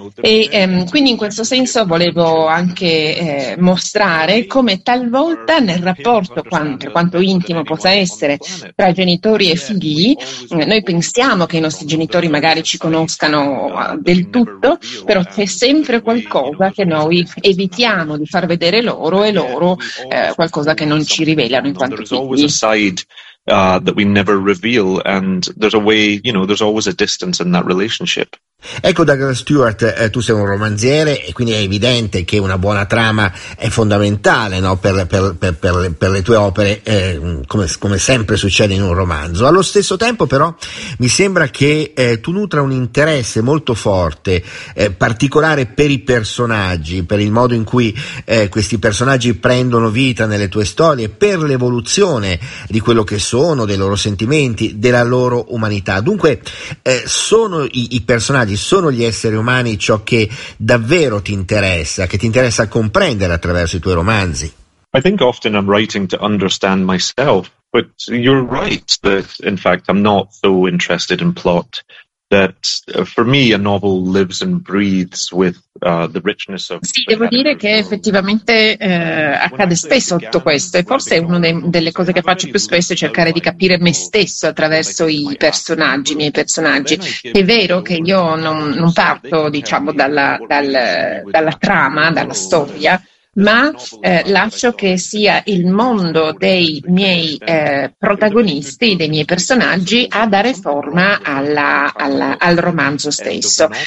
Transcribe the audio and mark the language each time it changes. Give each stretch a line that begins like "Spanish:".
Italian: E quindi in questo senso volevo anche mostrare come talvolta nel rapporto, per quanto intimo possa essere, tra genitori e figli, noi pensiamo che i nostri genitori magari ci conoscano del tutto, però c'è sempre qualcosa che noi evitiamo di far vedere loro, e loro qualcosa che non ci rivelano in quanto figli.
English: That we never reveal, and there's a way, you know, there's always a distance in that relationship.
Italian: Ecco, Douglas Stewart, tu sei un romanziere e quindi è evidente che una buona trama è fondamentale, no, per le tue opere, come sempre succede in un romanzo. Allo stesso tempo però mi sembra che tu nutra un interesse molto forte, particolare per i personaggi, per il modo in cui questi personaggi prendono vita nelle tue storie, per l'evoluzione di quello che sono, dei loro sentimenti, della loro umanità. Dunque sono i personaggi, sono gli esseri umani ciò che davvero ti interessa, che ti interessa comprendere attraverso i tuoi romanzi?
English: I think often I'm writing to understand myself, but you're right that in fact I'm not so interested in plot. That for me a novel lives and breathes with the richness of.
Italian: Sì, devo dire che effettivamente accade spesso tutto questo, e forse è una delle cose che faccio più spesso, è cercare di capire me stesso attraverso i miei personaggi. È vero che io non parto, diciamo, dalla trama, dalla storia, ma lascio che sia il mondo dei miei protagonisti, dei miei personaggi, a dare forma al romanzo stesso.